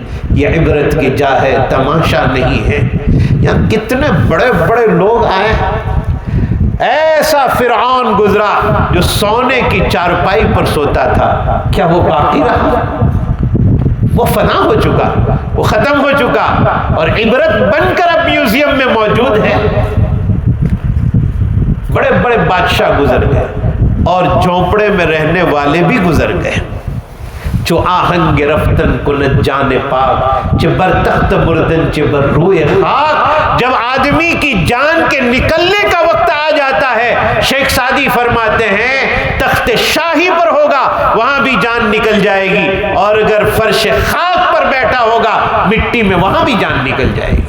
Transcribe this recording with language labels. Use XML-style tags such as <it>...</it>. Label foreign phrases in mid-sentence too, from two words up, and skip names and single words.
<ur>یہ عبرت کی جا ہے، تماشا نہیں ہے. یہاں کتنے بڑے بڑے لوگ آئے، ایسا فرعون گزرا جو سونے کی چارپائی پر سوتا تھا، کیا وہ باقی رہا؟ وہ فنا ہو چکا، وہ ختم ہو چکا، اور عبرت بن کر اب میوزیم میں موجود ہے. بڑے بڑے بادشاہ گزر گئے، اور جھونپڑے میں رہنے والے بھی گزر گئے.</ur> <fa>چو آہنگ رفتن کند جان پاک، چہ بر تخت مردن چہ بر روئے خاک.</fa> <ur>جب آدمی کی جان کے نکلنے کا وقت آ جاتا ہے، شیخ سعدی فرماتے ہیں تخت شاہی پر ہوگا وہاں بھی جان نکل جائے گی، اور اگر فرش خاک پر بیٹھا ہوگا مٹی میں وہاں بھی جان نکل جائے گی.</ur>